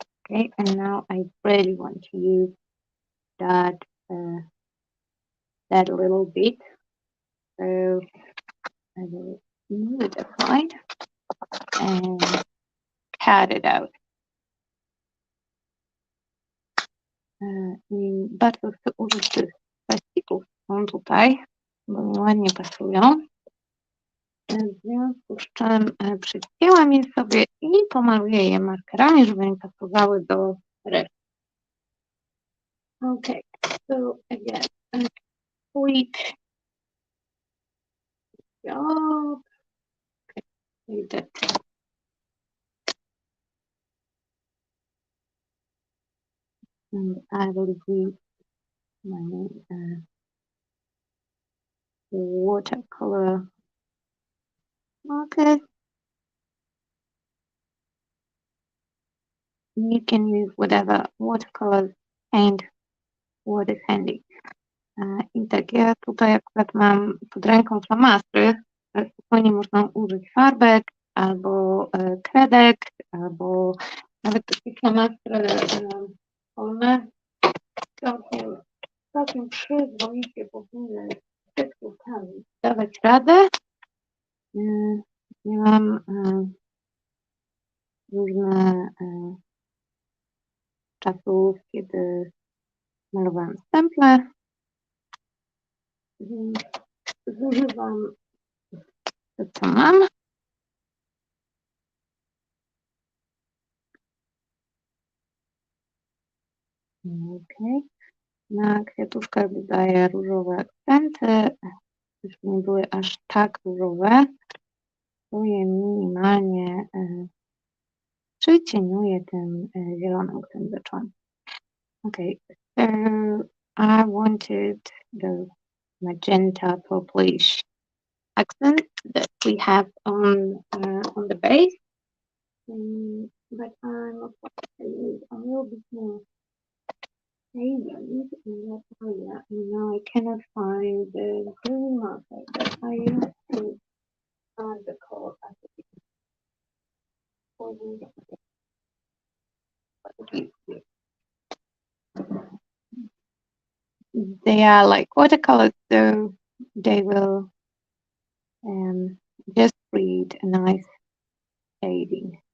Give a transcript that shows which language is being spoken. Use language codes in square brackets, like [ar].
[en] Okay, and now I really want to use that that little bit. So I will move it aside and cut it out. [pl] I bardzo chcę użyć tych plastików, są tutaj, bo mi ładnie pasują. W związku z czym przycięłam je sobie i pomaluję je markerami, żeby mi pasowały do reszty. [en] Okay, so again, a quick job. Okay, that. And I will use my watercolor marker. You can use whatever watercolor paint what is handy. [pl] I tak, ja tutaj akurat mam pod ręką flamastry, ale spokojnie można użyć farbek, albo kredek, albo nawet takie flamastry polne. Całkiem przyzwoicie powinny tekstówkami dawać radę. Miałam różne czasów, kiedy malowałam stemple. Zużywam to, co mam. Okay. Na kwiatuszkach dodaję różowe akcenty. Już nie były aż tak różowe. Tu je minimalnie przycieniuję tym zielonym, którym zaczęłam. [en] Okay, so I wanted the magenta purplish accent that we have on the base, but I'm afraid to use a little bit more shading in that area, and now I cannot find the green marker that I used to add the color for they are like watercolors, so they will just create a nice shading.